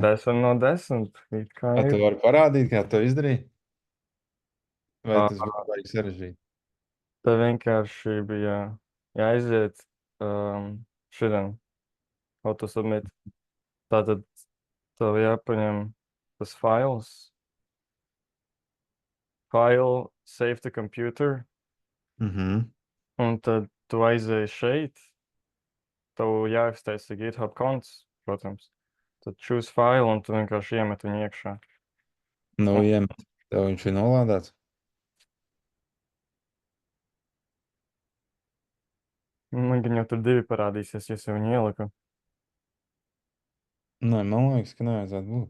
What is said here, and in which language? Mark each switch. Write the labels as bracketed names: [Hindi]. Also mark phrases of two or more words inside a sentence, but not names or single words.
[Latvian] 10 no 10, it kā A, tu ir. vari parādīt, kā to izdarīji? Vai Uh, tas būtu baigi sarežģīti? Tā vienkārši bija jāiziet šodien, autosubmit. Tātad tev jāpaņem tas fails, file, [English] save to computer, Mhm. [Latvian] un tad tu aizēji šeit, tev jāiztaisa GitHub konts, protams. Tad [English] choose file, [Latvian] un tu vienkārši iemet viņu iekšā. Nu, iemet. Tev viņš ir nolādēts? Man gan jau tur divi parādīsies, ja es jau viņu ieliku. Nē, man liekas, ka nevajadzētu būt.